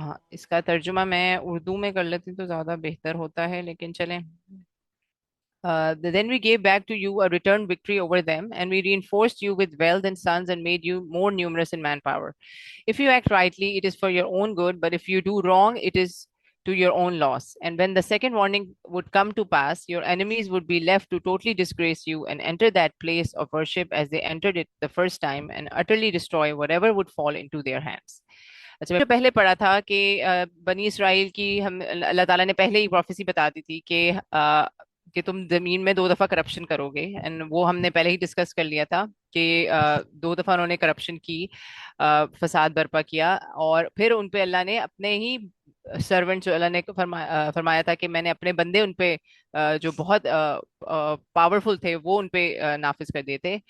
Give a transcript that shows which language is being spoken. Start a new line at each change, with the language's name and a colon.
Urdu: اس کا ترجمہ میں اردو میں کر لیتی تو زیادہ بہتر ہوتا ہے، لیکن چلیں.
English: Then we gave back to you a return victory over them, and we reinforced you with wealth and sons and made you more numerous in manpower. If you act rightly, it is for your own good, but if you do wrong, it is to your own loss. And when the second warning would come to pass, your enemies would be left to totally disgrace you and enter that place of worship as they entered it the first time, and utterly destroy whatever would fall into their hands.
Urdu: اچھا، میں پہلے پڑھا تھا کہ بنی اسرائیل کی ہم اللہ تعالیٰ نے پہلے ہی پروفیسی بتا دی تھی کہ تم زمین میں 2 دفعہ کرپشن کرو گے، اینڈ وہ ہم نے پہلے ہی ڈسکس کر لیا تھا کہ 2 دفعہ انہوں نے کرپشن کی، فساد برپا کیا، اور پھر ان پہ اللہ نے اپنے ہی سرونٹ جو اللہ نے فرمایا تھا کہ میں نے اپنے بندے ان پہ جو بہت پاورفل تھے وہ ان پہ نافذ کر دیے تھے.